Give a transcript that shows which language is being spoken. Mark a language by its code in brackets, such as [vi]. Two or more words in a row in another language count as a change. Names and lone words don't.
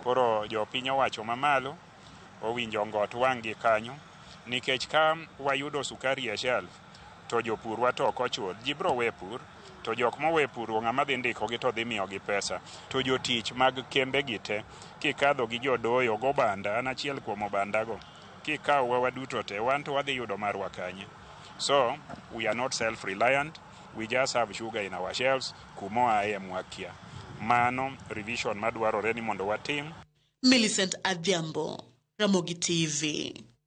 [luo] Koro jopiny owacho mamalo owinjo ngot wang' gi kanyo, nikech ka wayudo sukari e shelf to jopurwa to ok ochul, ji biro we pur, to jok mowe pur ng'ama dhi ndikogi to dhi miyogi pesa. To jotich mag kembe gi te, kikadho gi jodoyo go banda, an achiel kuom obandago, kikawo wawa duto te, wan to wadhi yudo marwa kanye. [en] So, we are not self-reliant, we just have sugar in our shelves, [luo] kumo ae mwakia. Mano revision madwarore ni mondo watim. Millicent Adhiambo, Ramogi TV.